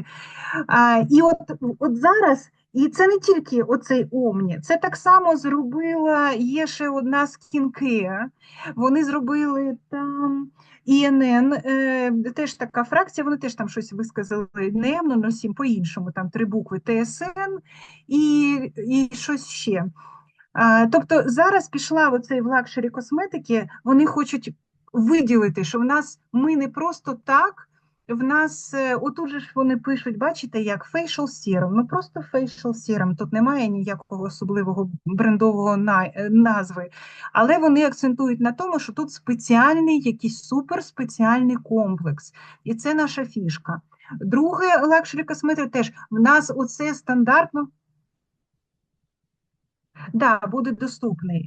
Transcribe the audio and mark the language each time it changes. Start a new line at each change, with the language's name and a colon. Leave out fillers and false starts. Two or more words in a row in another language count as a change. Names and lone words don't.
Ukrainian: І от зараз, і це не тільки оцей Омні, це так само зробила, є ще одна SkinCare, вони зробили там ІНН, теж така фракція, вони теж там щось висказали, не М007, по-іншому, там 3 букви ТСН і щось ще. Тобто зараз пішла оцей в лакшері косметики, вони хочуть виділити, що ми не просто так, в нас, отут же ж вони пишуть, бачите, як
English: facial serum,
Ukrainian: ну просто
English: facial serum,
Ukrainian: тут немає ніякого особливого брендового назви, але вони акцентують на тому, що тут спеціальний, якийсь суперспеціальний комплекс, і це наша фішка. Друге, лакшері косметика теж, в нас оце стандартно, да, буде доступний.